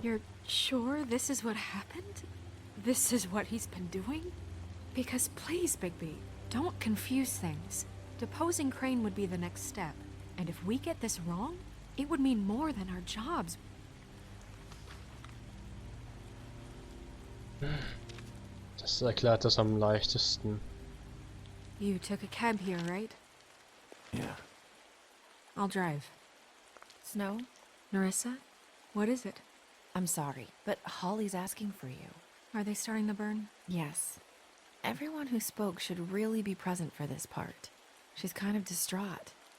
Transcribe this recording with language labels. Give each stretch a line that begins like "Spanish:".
English: You're sure this is what happened? This is what he's been doing? Because please, Bigby, don't confuse things. Deposing Crane would be the next step. And if we get this wrong, it would mean more than our jobs.
German: Das erklärt das am leichtesten.
English: You took a cab here, right? Yeah. I'll drive. Snow? Narissa? What is it? I'm sorry, but Holly's asking for you. Are they starting the burn? Yes. Everyone who spoke should really be present for this part. She's kind of distraught.